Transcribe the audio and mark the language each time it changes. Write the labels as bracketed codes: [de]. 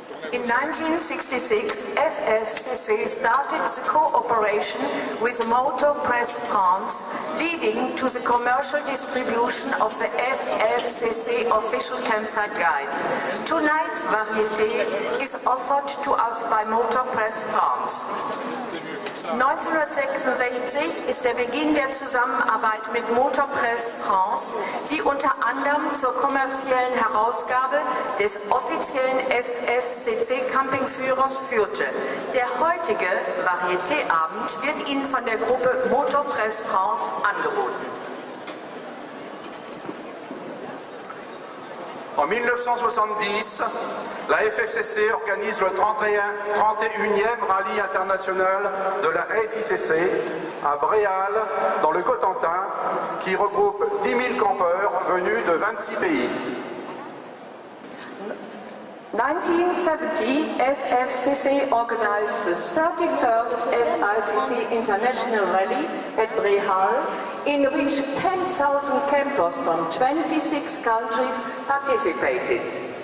[en] In 1966, FFCC started the cooperation with Motor Press France, leading to the commercial distribution of the FFCC official campsite guide. Tonight's Varieté is offered to us by Motor Press France. [de] 1966 ist der Beginn der Zusammenarbeit mit Motor Press France, die unter anderem zur kommerziellen Herausgabe des offiziellen FFCC Campingführers führte. Der heutige Varieté-Abend wird Ihnen von der Gruppe Motor Press France angeboten. [fr] En 1970, la FFCC organise le 31e rallye international de la FICC à Bréal, dans le Cotentin, qui regroupe 10 000 campeurs venus de 26 pays. [en] 1970, FFCC organized the 31st FICC International Rally at Bréal, in which 10,000 campers from 26 countries participated.